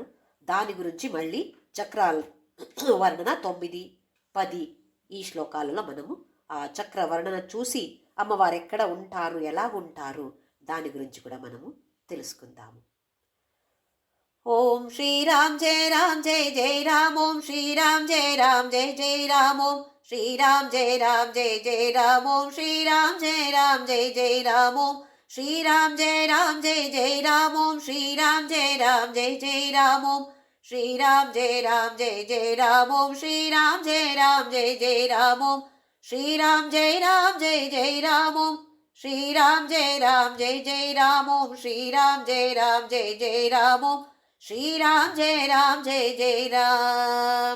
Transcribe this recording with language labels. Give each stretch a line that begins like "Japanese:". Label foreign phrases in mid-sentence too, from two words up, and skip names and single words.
Telugu: దాని గురించి మళ్ళీ చక్రాల వర్ణన 9, 10 ఈ శ్లోకాలలో మనము ఆ చక్ర వర్ణన చూసి అమ్మవారు ఎక్కడ ఉంటారు, ఎలా ఉంటారు, దాని గురించి కూడా మనము తెలుసుకుందాము.
Sanskrit: ఓం శ్రీరామ్ జయ రామ్ జయ జయ రామ్. ఓం శ్రీరామ్ జయ రామ్ జయ జయ రామ్. ఓం శ్రీరామ్ జయ రామ్ జయ జయ రామ్. ఓం శ్రీరామ్ జయ రామ్ జయ జయ రామ్. ఓం श्रीराम जय जय राम ओम श्रीराम जय जय राम ओम श्रीराम जय जय राम ओम श्रीराम जय जय राम ओम श्रीराम जय जय राम ओम श्रीराम जय जय राम ओम श्रीराम जय जय राम ओम श्रीराम जय जय राम।